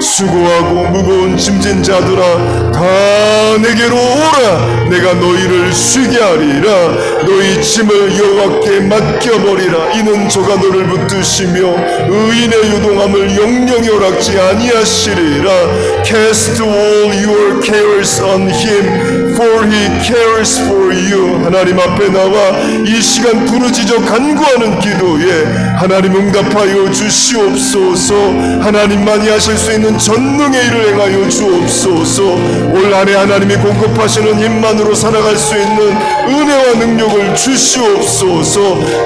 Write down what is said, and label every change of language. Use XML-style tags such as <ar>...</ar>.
<ko>수고하고 무거운 짐진 자들아 다 내게로 오라. 내가 너희를 쉬게 하리라. 너희 짐을 여호와께 맡겨버리라. 이는 저가 너를 붙드시며 의인의 유동함을 영영이 허락지 아니하시리라.</ko> <en>Cast all your cares on him for he cares for you.</en> <ko>하나님 앞에 나와 이 시간 부르짖어 간구하는 기도에 하나님 응답하여 주시옵소서. 하나님만이 하실 수 있는 전능의 일을 행하여 주옵소서. 올 한해 하나님이 공급하시는 힘만으로 살아갈 수 있는 은혜와 능력을 주시옵소서.</ko>